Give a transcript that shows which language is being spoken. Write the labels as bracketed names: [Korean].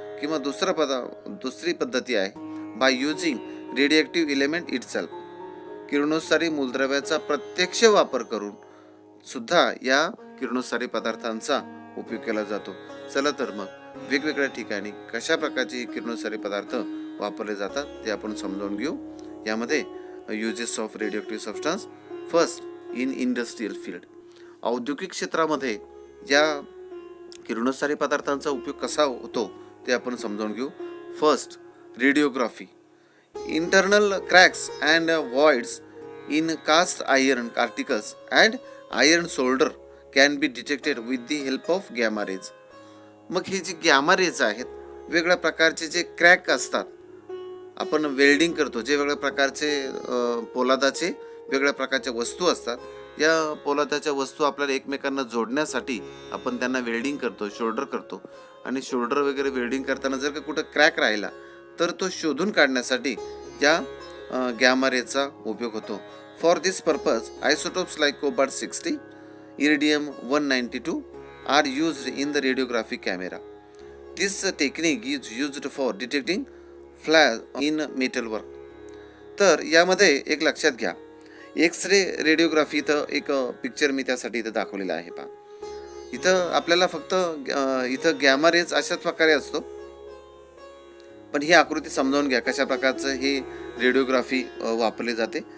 [Marathi] किंवा दुसरी पद्धती आहे [English] by using radioactive element itself, [Marathi] किरणोत्सारी मूलद्रव्याचा प्रत्यक्ष वापर करून सुद्धा या किरणोत्सारी पदार्थांचा उपयोग केला जातो. चला तर मग वेगवेगळ्या ठिकाणी कशा प्रकारचे किरणोत्सारी पदार्थ वापरले जातात ते आपण समजावून घेऊ. यामध्ये [English] Uses of radioactive substance. First, in industrial field. [Marathi] औद्योगिक क्षेत्रामध्ये या किरणोत्सारी पदार्थांचा उपयोग कसा होतो ते आपण समजावून घेऊ. [English] First, radiography. Internal cracks and voids in cast iron particles and iron solder can be detected with the help of gamma rays. [Marathi] मग हे जे गॅमा रेज आहेत, वेगवेगळ्या प्रकारचे जे क्रॅक असतात, आपण वेल्डिंग करतो, जे वेगवेगळ्या प्रकारचे पोलादाचे वेगवेगळ्या प्रकारच्या वस्तू असतात, या पोलादाच्या वस्तू आपल्याला एकमेकांना जोडण्यासाठी आपण त्यांना वेल्डिंग करतो, शोल्डर करतो. आणि शोल्डर वगैरे वेल्डिंग करताना जर का कुठं क्रॅक राहिला तर तो शोधून काढण्यासाठी या गॅमा रेजचा उपयोग होतो. [English] For this purpose isotopes like cobalt 60, iridium 192 are used in the radiographic camera. This technique is used for detecting flaws in metal work. [Marathi] तर यामध्ये एक लक्षात घ्या, एक्स-रे रेडिओग्राफी, इथं एक पिक्चर मी त्यासाठी इथं दाखवलेला आहे पहा. इथं आपल्याला फक्त इथं गॅमा रेज अशाच प्रकारे असतो, पण ही आकृती समजावून घ्या कशा प्रकारचं हे रेडिओग्राफी वापरली जाते.